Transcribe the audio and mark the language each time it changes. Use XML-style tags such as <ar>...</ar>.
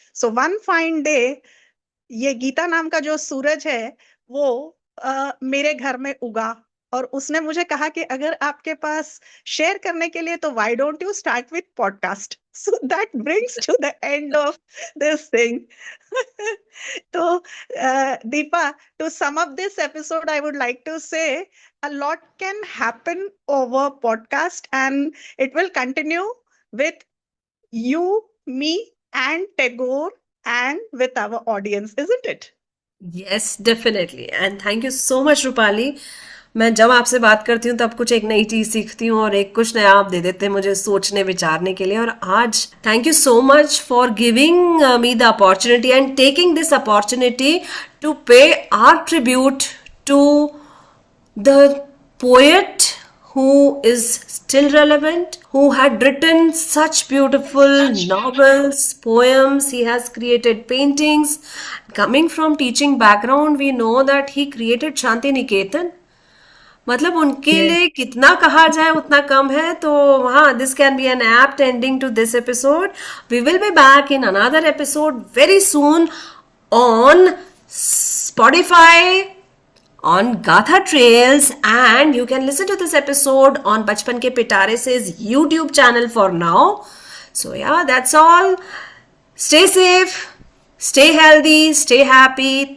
<en>so one fine day,</en> <hi>ये गीता नाम का जो सूरज है वो मेरे घर में उगा, और उसने मुझे कहा कि अगर आपके पास शेयर करने के लिए, तो</hi> <en>Why don't you start with podcast. So that brings to the end of this thing.</en> <hi>तो Deepa,</hi> <en>To sum up this episode, I would like to say a lot can happen over podcast, and it will continue with you, me, and Tagore, and with our audience, isn't it? Yes definitely and thank you so much</en> <hi>Rupali. मैं जब आपसे बात करती हूँ तब कुछ एक नई चीज सीखती हूँ और एक कुछ नया आप दे देते हैं मुझे सोचने विचारने के लिए।</hi> <en>और आज thank you so much for giving me the opportunity and taking this opportunity to pay our tribute to the poet who is still relevant, who had written such beautiful novels, poems, he has created paintings. Coming from teaching background, we know that he created Shanti Niketan.</en> <hi>मतलब उनके</hi> <en>Yes.</en> <hi>लिए कितना कहा जाए उतना कम है। तो हाँ,</hi> <en>This can be an apt ending to this episode. We will be back in another episode very soon on Spotify, on Gatha Trails, and you can listen to this episode on Bachpan Ke Pitare Se's YouTube channel for now. So yeah, that's all. Stay safe, stay healthy, stay happy.</en>